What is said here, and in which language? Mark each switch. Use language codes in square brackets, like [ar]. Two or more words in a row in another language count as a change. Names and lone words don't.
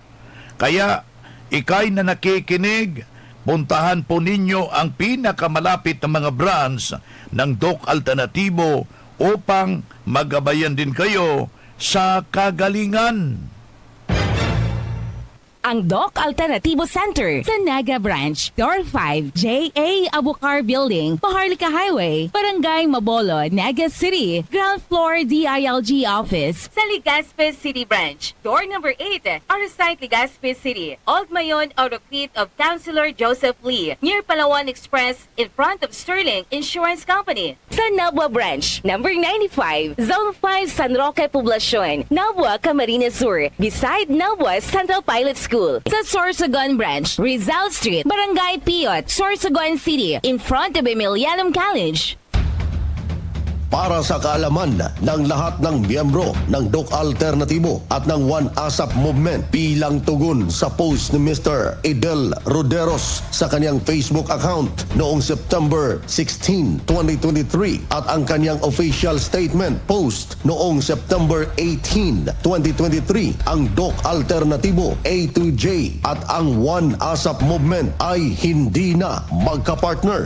[tl] Kaya, ikay na nakikinig, puntahan po ninyo ang pinakamalapit na mga branch ng Doc Alternativo upang magabayan din kayo sa kagalingan. Ang Doc Alternativo Center sa Naga Branch, Door 5, J.A. Abucar Building, Paharlika Highway, Barangay Mabolo, Naga City, Ground Floor DILG Office sa Legazpi City Branch, Door number 8, Arsite Legazpi City, Old Mayon Autocrete of Councilor Joseph Lee, [en] near Palawan Express in front of Sterling Insurance Company. [tl] Sa Nabwa Branch, number 95, Zone 5 San Roque Poblacion, Nabwa, Camarines Sur, beside Nabwa Central Pilot School. Sa Sorsogon Branch, Rizal Street, Barangay Piot, Sorsogon City, [en] in front of Emilianum College. [tl] Para sa kaalaman ng lahat ng miyembro ng Doc Alternativo at ng One ASAP Movement bilang tugon sa post ni Mr. Idel Roderos sa kanyang Facebook account noong September 16, 2023 at ang kanyang [en] official statement post [tl] noong September 18, 2023, ang Doc Alternativo A to J at ang One ASAP Movement ay hindi na magkapartner.